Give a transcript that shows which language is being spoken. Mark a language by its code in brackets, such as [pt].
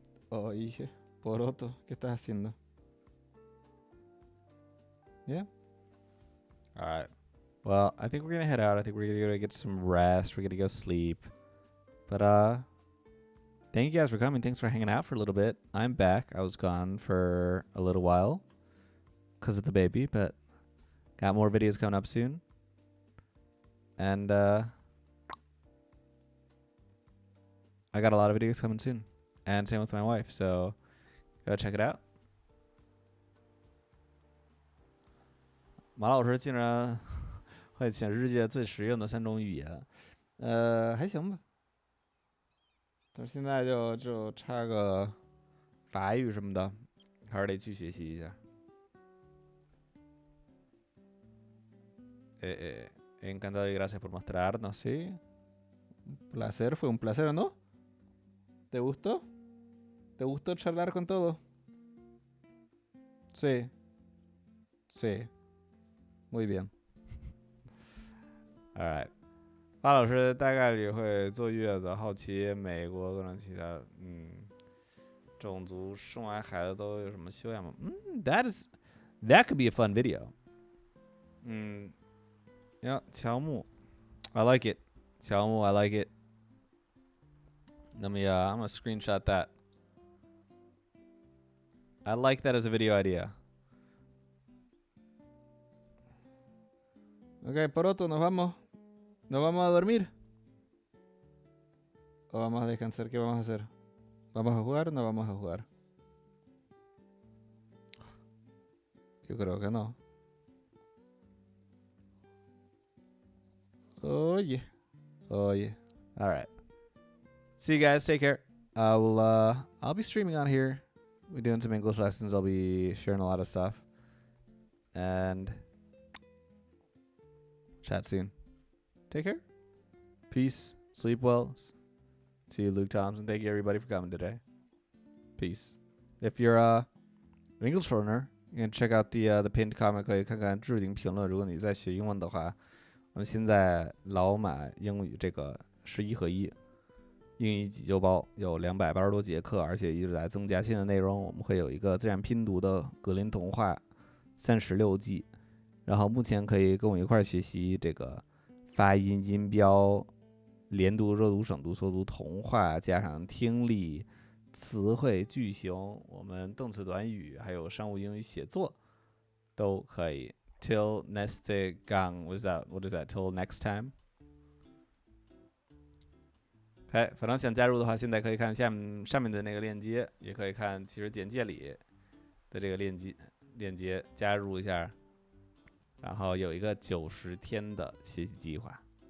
[es] Oye, Poroto, ¿qué estás haciendo? [en] Yeah. All right. Well, I think we're gonna head out. I think we're gonna get some rest. We're gonna go sleep. But thank you guys for coming. Thanks for hanging out for a little bit. I'm back. I was gone for a little while because of the baby, but got more videos coming up soon. And I got a lot of videos coming soon. And same with my wife, so go check it out. [zh] 马老师竟然会全世界最实用的3种语言，还行吧。但是现在就差个法语什么的，还是得去学习一下。 [es] Encantado y gracias por mostrarnos, sí. Un placer, fue un placer, ¿no? ¿Te gustó? ¿Te gustó charlar con todo? Sí. Sí. Muy bien. [en] All right. [zh] 巴老师大概率会坐月子，好奇美国各种其他种族生完孩子都有什么修养吗？ [en] That could be a fun video. Yeah, 乔木 I like it. 乔木 I like it. I'm gonna screenshot that. I like that as a video idea. [es] Okay, Poroto, nos vamos. ¿Nos vamos a dormir? ¿O vamos a descansar? ¿Qué vamos a hacer? ¿Vamos a jugar o no vamos a jugar? Yo creo que no. [en] Oye. All right. See you guys. Take care. I'll be streaming on here. We're doing some English lessons. I'll be sharing a lot of stuff. And chat soon. Take care. Peace. Sleep well. See you, Luke Thompson. Thank you, everybody, for coming today. Peace. If you're an English learner, you can check out the pinned comment. [zh] 可以看看置顶评论。如果你在学英文的话，我们现在老马英语这个11合1英语急救包有280多节课，而且一直在增加新的内容。我们会有一个自然拼读的格林童话36季，然后目前可以跟我一块学习这个发音、音标、连读、热读、省读、缩读、童话，加上听力、词汇、句型，我们动词短语，还有商务英语写作都可以。 [en] Till next gang, what is that? Till next time. [zh] OK， 反正想加入的话，现在可以看上面的那个链接，也可以看其实简介里的这个链接加入一下，然后有一个90天的学习计划。